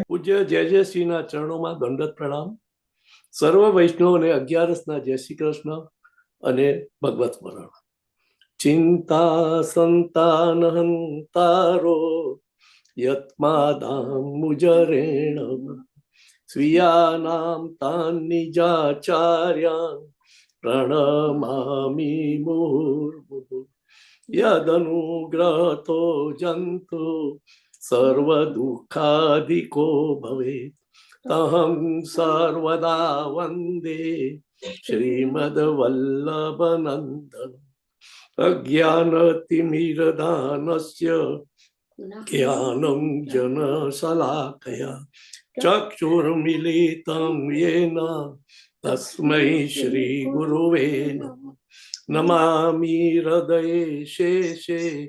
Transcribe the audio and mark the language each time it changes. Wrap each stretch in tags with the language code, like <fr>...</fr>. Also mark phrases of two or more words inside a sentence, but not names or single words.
<gu>પૂજ્ય જય શ્રીના ચરણોમાં દંડવત પ્રણામ. સર્વ વૈષ્ણવને 11ના જય શ્રી કૃષ્ણ અને ભગવત સ્મરણ.</gu> <sa>चिंता संतान हंतारो यत्मादाम मुजरेण स्वीयानाम तान निजाचार्यान प्रणमामि मुहुर्मुहुः यदनुग्रहतो जन्तु सर्वदुःखादिको भवेत् तहं सर्वदा वन्दे श्रीमद्वल्लभनन्दनम् अज्ञानतिमिरदानस्य ज्ञानं जनशलाकया चक्षुर्मिलितं येन तस्मै श्रीगुरुवे नमः नमामि हृदये शेषे</sa>